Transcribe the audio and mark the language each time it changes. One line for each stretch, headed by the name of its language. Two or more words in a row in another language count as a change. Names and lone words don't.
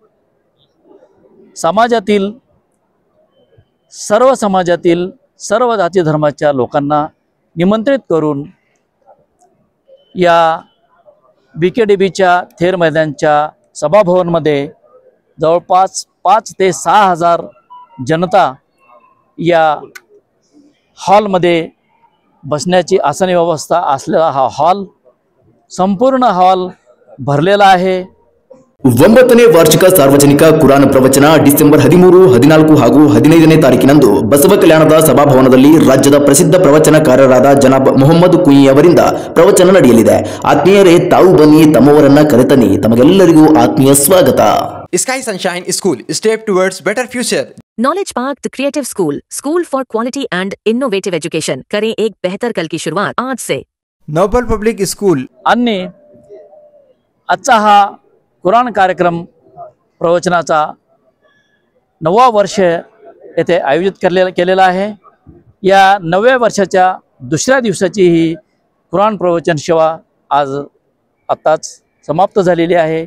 Marathi: समाजातील सर्व जाती धर्माच्या लोकांना निमंत्रित करून या BKDBच्या थेर मैदानच्या सभाभवनमध्ये जवळपास 5 ते 6 हजार जनता या हॉलमध्ये बसण्याची आसनी व्यवस्था असलेला हा हॉल, संपूर्ण हॉल भरलेला आहे।
Kannada: 9ನೇ ವಾರ್ಷಿಕ ಸಾರ್ವಜನಿಕ ಕುರಾನ್ ಪ್ರವಚನ ಡಿಸೆಂಬರ್ 13, 14 ಹಾಗೂ 15ನೇ ತಾರೀಕಿನಂದು ಬಸವಕಲ್ಯಾಣದ ಸಭಾಭವನದಲ್ಲಿ ರಾಜ್ಯದ ಪ್ರಸಿದ್ಧ ಪ್ರವಚನಕಾರರಾದ ಜನಾಬ್ ಮೊಹಮ್ಮದ್ ಕುಯಿ ಅವರಿಂದ ಪ್ರವಚನ ನಡೆಯಲಿದೆ। ಆತ್ಮೀಯರೇ, ತಾವು ಬನ್ನಿ, ತಮ್ಮವರನ್ನ ಕರೆತನ್ನಿ। ತಮಗೆಲ್ಲರಿಗೂ ಆತ್ಮೀಯ ಸ್ವಾಗತ।
English: Sky Sunshine School, step towards better future. Knowledge Park, the creative school for quality and innovative education।
Hindi: करें एक बेहतर कल की शुरुआत आज से। Noble Public School
Marathi: आणि आजचा हा कुराण कार्यक्रम प्रवचनाचा 9वा वर्ष येथे आयोजित केलेला आहे। या 9व्या वर्षाच्या दुसऱ्या दिवसाची ही कुराण प्रवचन सेवा आज आताच समाप्त झालेली आहे।